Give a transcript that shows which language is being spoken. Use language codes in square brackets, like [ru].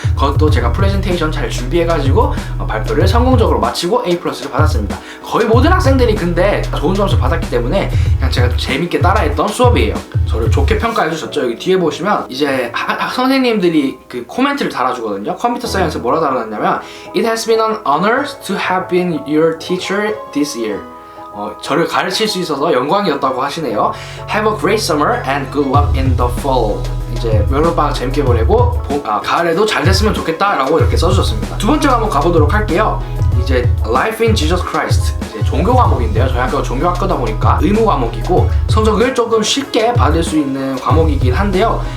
[ko] 그것도 제가 프레젠테이션 잘 준비해가지고 발표를 성공적으로 마치고 A+를 받았습니다. 거의 모든 학생들이 근데 좋은 점수 받았기 때문에 그냥 제가 재밌게 따라했던 수업이에요. 저를 좋게 평가해 주셨죠. 여기 뒤에 보시면 이제 선생님들이 그 코멘트를 달아주거든요. 컴퓨터 사이언스 뭐라 달아놨냐면 [en] It has been an honor to have been your teacher this year. [ko] 저를 가르칠 수 있어서 영광이었다고 하시네요. [en] Have a great summer and good luck in the fall. [ko] 이제 여름방학 재밌게 보내고 가을에도 잘 됐으면 좋겠다 라고 이렇게 써주셨습니다. 두 번째 과목 가보도록 할게요. 이제 Life in Jesus Christ, 이제 종교 과목인데요. 저희 학교가 종교학과다 보니까 의무 과목이고 성적을 조금 쉽게 받을 수 있는 과목이긴 한데요.